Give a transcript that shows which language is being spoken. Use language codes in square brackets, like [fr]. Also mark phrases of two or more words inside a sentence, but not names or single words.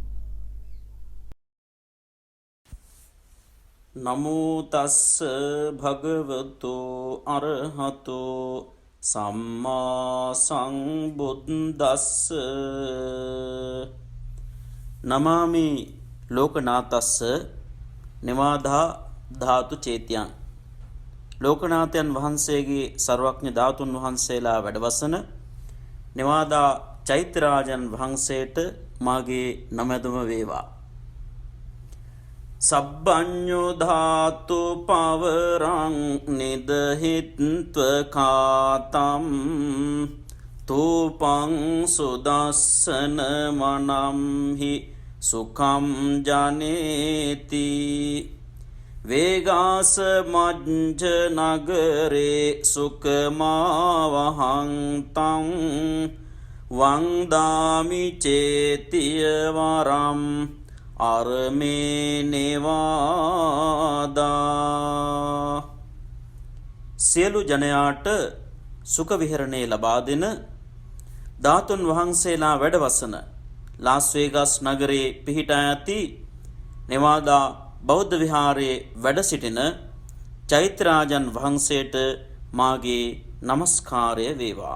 [pi] නමෝ තස්ස භගවතු අරහතෝ සම්මා සංබුද්දස්ස. නමාමි ලෝකනාතස්ස නිවාදා ධාතු චේතියං. [si] ලෝකනාථයන් වහන්සේගේ සර්වඥ ධාතුන් වහන්සේලා වැඩවසන නිවාදා චෛත්‍යරාජන් වහන්සේට මාගේ නමැදුම වේවා. [pi] සබ්බඤ්ඤෝ ධාතු පවරං නිදහිත්ව කාතම් තූපං සුදස්සන මනම්හි සුඛම් ජනේති. වේගාස මජ්ජ නගරේ සුඛමාවහං තං වන්දාමි චේතිය වරම් අරමේ නේවාදා. [si] සියලු ජනයාට සුඛ විහරණය ලබා දෙන ධාතුන් වහන්සේලා වැඩවසන ලාස් වේගස් නගරයේ පිහිටා ඇති නෙවාදා බෞද්ධ විහාරයේ වැඩ සිටින චෛත්‍යරාජන් වහන්සේට මාගේ නමස්කාරය වේවා.